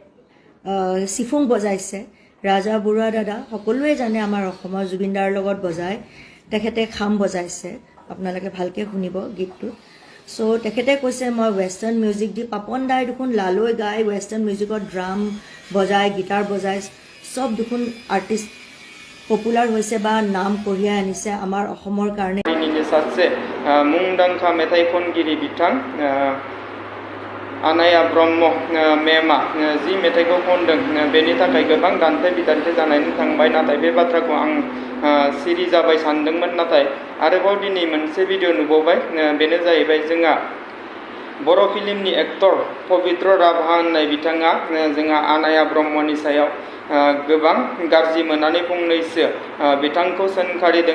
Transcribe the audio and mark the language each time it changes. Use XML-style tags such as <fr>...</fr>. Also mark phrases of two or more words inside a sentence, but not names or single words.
<as>চিফুং বজাইছে ৰাজা বৰুৱা দাদা সকলোৱে জানে আমাৰ অসমৰ জুবিনদাৰ লগত বজায় তেখেতে খাম বজাইছে আপোনালোকে ভালকৈ শুনিব গীতটো চ' তেখেতে কৈছে মই</as> <en>western music</en> <as>দি পাপন দাই দেখোন লালৈ গাই ৱেষ্টাৰ্ণ মিউজিকত ড্ৰাম বজায় গীটাৰ বজায় সব দেখোন</as> <en>artist popular</en> <as>হৈছে বা নাম কঢ়িয়াই আনিছে আমাৰ অসমৰ কাৰণে</as> <brx>सासे मुंदांखा मेथाइ खनगिरि बिथां आनाया ब्रह्म मेमा जि मेथाइखौ खनदों बेनि थाखाय गोबां दान्थे बिदान्थे जानानै थांबाय नाथाय बे बाथ्राखौ आं सिरि जाबाय सानदोंमोन नाथाय आरोबाव दिनै मोनसे भिडिअ नुबावबाय बेनो जाहैबाय जोंहा बर' फिल्मनि एक्टर पबित्र राभा होननाय बिथाङा जोंहा आनाया ब्रह्मनि सायाव गोबां गाज्रि मोननानै फंनैसो बिथांखौ सोंखारिदों।</brx>